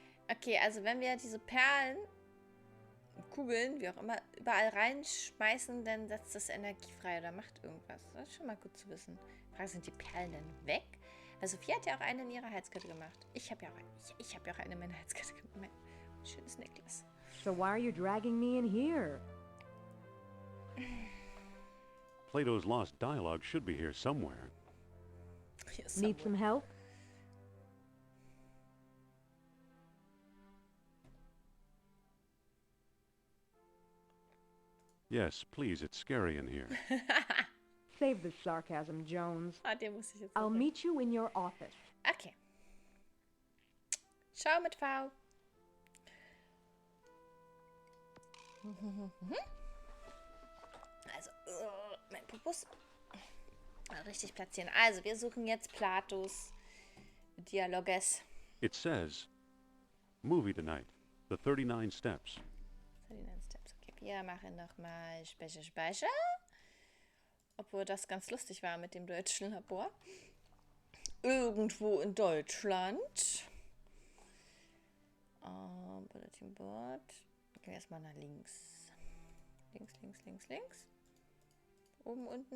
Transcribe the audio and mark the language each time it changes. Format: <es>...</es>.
<de>Okay, also wenn wir diese Perlen, Kugeln, wie auch immer, überall reinschmeißen, dann setzt das Energie frei oder macht irgendwas. Das ist schon mal gut zu wissen. Die Frage, sind die Perlen denn weg? Weil Sophia hat ja auch eine in ihrer Halskette gemacht. Ich habe ja auch eine in meiner Halskette gemacht. Mein schönes Necklace.</de> <en>So why are you dragging me in here? Plato's lost dialogue should be here somewhere. Need some help? Yes, please, it's scary in here. Save the sarcasm, Jones.</en> <de>Ah, den muss ich jetzt</de> <en>I'll</en> <de>noch</de> <en>meet you in your office.</en> <de>Okay. Schau mit V. Also, mein Pupus. Mal richtig platzieren. Also, wir suchen jetzt Platos Dialoges.</de> <en>It says, movie tonight, the 39 steps. 39 Steps.</en> <de>Okay, wir machen nochmal Speicher. Obwohl das ganz lustig war mit dem deutschen Labor. Irgendwo in Deutschland. Bulletin Board. Gehen wir erstmal nach links. Links. Oben, unten.</de>